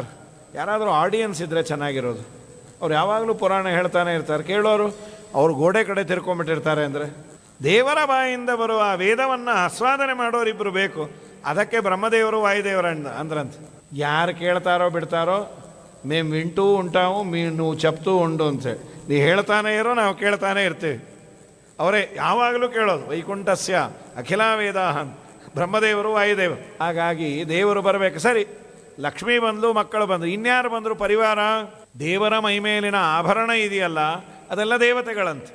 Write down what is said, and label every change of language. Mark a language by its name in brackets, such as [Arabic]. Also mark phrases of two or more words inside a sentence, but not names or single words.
[Kannada] ಯಾರಾದರೂ ಆಡಿಯನ್ಸ್ ಇದ್ದರೆ ಚೆನ್ನಾಗಿರೋದು. ಅವ್ರು ಯಾವಾಗಲೂ ಪುರಾಣ ಹೇಳ್ತಾನೆ ಇರ್ತಾರೆ, ಕೇಳೋರು ಅವ್ರು ಗೋಡೆ ಕಡೆ ತಿರ್ಕೊಂಡ್ಬಿಟ್ಟಿರ್ತಾರೆ. ಅಂದರೆ ದೇವರ ಬಾಯಿಂದ ಬರುವ ಆ ವೇದವನ್ನು ಆಸ್ವಾದನೆ ಮಾಡೋರಿಬ್ಬರು ಬೇಕು. ಅದಕ್ಕೆ ಬ್ರಹ್ಮದೇವರು ವಾಯುದೇವರ ಅಂದ್ರಂತೆ. ಯಾರು ಕೇಳ್ತಾರೋ ಬಿಡ್ತಾರೋ, [Telugu] మేము వింటూ ఉంటాము, నువ్వు చెప్తూ ఉంಡು ಅಂತೇಳಿ. [Kannada] ನೀ ಹೇಳ್ತಾನೆ ಇರೋ, ನಾವು ಕೇಳ್ತಾನೆ ಇರ್ತೀವಿ. ಅವರೇ ಯಾವಾಗಲೂ ಕೇಳೋದು. [Sanskrit] ವೈಕುಂಠಸ್ಯ ಅಖಿಲ ವೇದಾಹ, [Kannada] ಬ್ರಹ್ಮದೇವರು ವಾಯುದೇವರು. ಹಾಗಾಗಿ ದೇವರು ಬರಬೇಕು. ಸರಿ, ಲಕ್ಷ್ಮೀ ಬಂದು ಮಕ್ಕಳು ಬಂದರು, ಇನ್ಯಾರು ಬಂದರು? ಪರಿವಾರ. ದೇವರ ಮೈಮೇಲಿನ ಆಭರಣ ಇದೆಯಲ್ಲ, ಅದೆಲ್ಲ ದೇವತೆಗಳಂತೆ.